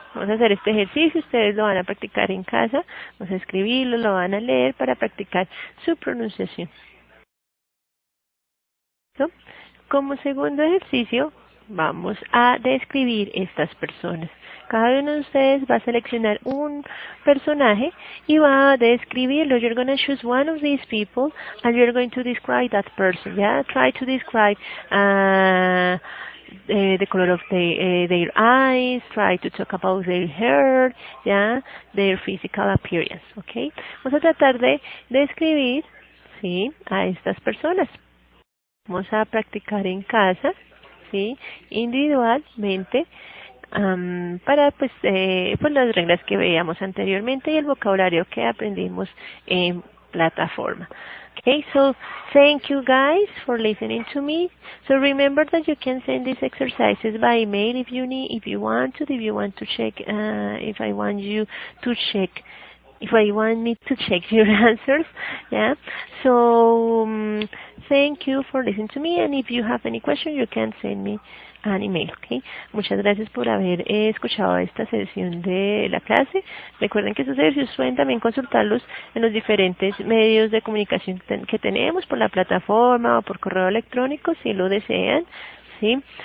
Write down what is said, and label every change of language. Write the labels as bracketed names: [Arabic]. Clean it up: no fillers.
[Spanish] Vamos a hacer este ejercicio, ustedes lo van a practicar en casa, vamos a escribirlo, lo van a leer para practicar su pronunciación. ¿Listo? Como segundo ejercicio, vamos a describir estas personas. Cada uno de ustedes va a seleccionar un personaje y va a describirlo. [English] You're going to choose one of these people and you're going to describe that person. Yeah, try to describe the color of their eyes, try to talk about their hair, yeah, their physical appearance, okay. [Spanish] Vamos a tratar de describir, sí, a estas personas. Vamos a practicar en casa, sí, individualmente, para pues las reglas que veíamos anteriormente y el vocabulario que aprendimos en plataforma. [English] Okay, so thank you guys for listening to me. So remember that you can send these exercises by email if you want to check, if I want me to check your answers, yeah. So thank you for listening to me, and if you have any question, you can send me an email, okay. [Spanish] Muchas gracias por haber escuchado esta sesión de la clase. Recuerden que estos ejercicios pueden también consultarlos en los diferentes medios de comunicación que tenemos, por la plataforma o por correo electrónico, si lo desean, sí.